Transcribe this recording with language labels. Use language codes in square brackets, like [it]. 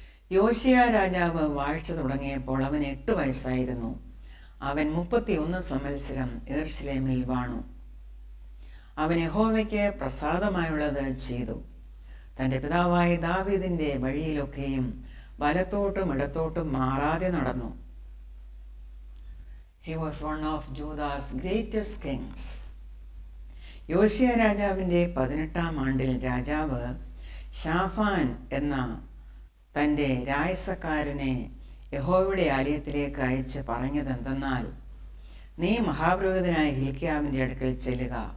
[ml] യോശിയ രാജാവ് വാഴ്ച തുടങ്ങിയപ്പോൾ അവൻ 8 വയസ്സായിരുന്നു. അവൻ 31 സംവത്സരം യെരുശലേമിൽ വാണു. അവൻ യഹോവയ്ക്ക് പ്രസാദമായുള്ളത് ചെയ്തു. തൻ്റെ പിതാവായ ദാവീദിൻ്റെ വഴിയിലൊക്കെയും വലത്തോട്ടും ഇടത്തോട്ടും മാറാതെ നടന്നു. [en] He was one of Judah's greatest kings. [ml] യോശിയ രാജാവിൻ്റെ 18ാം ആണ്ടിൽ രാജാവ് ഷാഫാൻ എന്ന തൻ്റെ രായസക്കാരനെ യഹോവയുടെ ആലയത്തിലേക്ക് അയച്ച് പറഞ്ഞതെന്തെന്നാൽ, നീ മഹാപുരോഹിതനായ ഹിൽക്കിയാവിൻ്റെ അടുക്കൽ ചെല്ലുക.